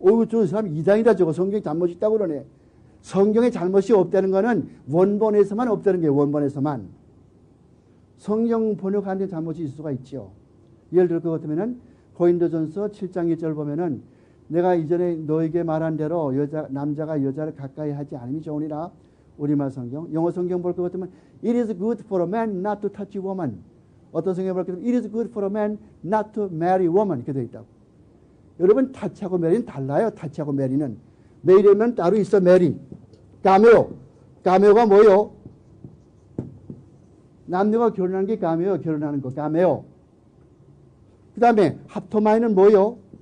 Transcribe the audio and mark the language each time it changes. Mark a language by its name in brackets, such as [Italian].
[Korean] 저 사람 이상이다 저거. 성경에 잘못이 있다고 그러네. 성경에 잘못이 없다는 거는 원본에서만 없다는 게 원본에서만. 성경 번역하는 데 잘못이 있을 수가 있죠. 예를 들어 그것 같으면은 고린도전서 7장 1절 보면은 내가 이전에 너에게 말한 대로 남자가 여자를 가까이 하지 않음이 좋으니라. 우리말 성경. 영어 성경 볼 것 같으면 [English] It is good for a man not to touch a woman. [Korean] 어떤 성경에 볼 것 같으면 [English] It is good for a man not to marry a woman. [Korean] 이렇게 되어 있다고. 여러분 타치하고 메리는 달라요. 타치하고 메리는. 메리면 따로 있어. 메리. 가메오. 가메오가 뭐요? 남녀가 결혼하는 게 가메오. 결혼하는 거. 가메오. 그 다음에 합토마이는 뭐요?